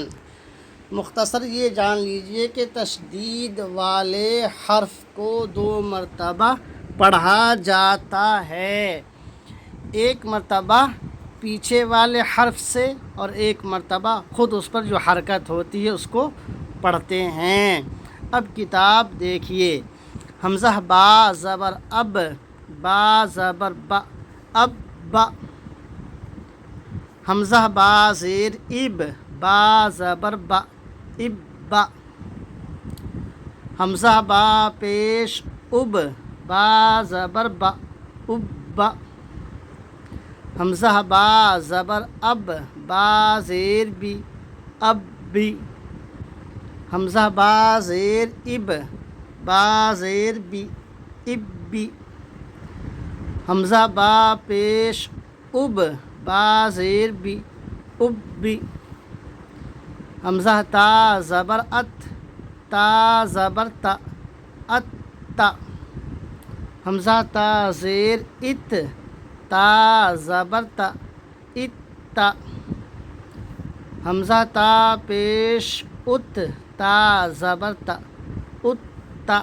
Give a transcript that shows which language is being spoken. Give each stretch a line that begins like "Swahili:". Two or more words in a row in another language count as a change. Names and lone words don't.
Urdu: مختصر یہ جان لیجئے کہ تشدید والے حرف کو 2 مرتبہ پڑھا جاتا ہے، ایک مرتبہ پیچھے والے حرف سے اور ایک مرتبہ خود اس پر جو حرکت ہوتی ہے اس کو پڑھتے ہیں۔ اب کتاب دیکھیے۔ حمزہ با زبر اب، با زبر با، اب با۔ حمزہ با زیر اب، با زبر با، اب با۔ حمزہ با پیش اب، با زبر با، اب با۔ حمزہ با زبر اب، با زیر بی، اب بی۔ حمزہ با زیر اب، با زیر بی، اب بی۔ حمزہ با پیش اب، با زیر بی، اب بی۔ حمزہ تا زبر ات، تا زبر تا، ات تا۔ حمزہ تا زیر ات، تا زبر تا، ات تا۔ حمزہ تا پیش ات، تا زبر تا، ات تا۔